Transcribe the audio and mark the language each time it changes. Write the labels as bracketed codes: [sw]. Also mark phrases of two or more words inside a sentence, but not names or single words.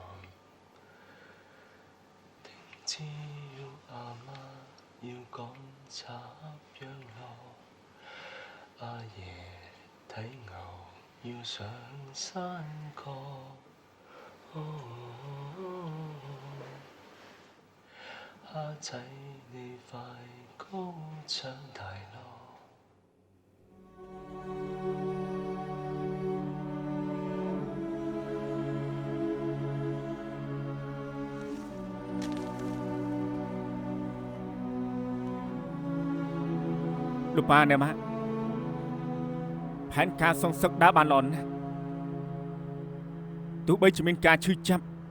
[yue] 聽朝阿媽要趕插秧咯，阿爺睇牛要上山角。蝦仔你快高長大咯。 [km] លោកប៉ាអ្នកម៉ាក់ផែនការសងសឹកដើរបានល្អណាស់ទោះបីជាមានការឈឺចាប់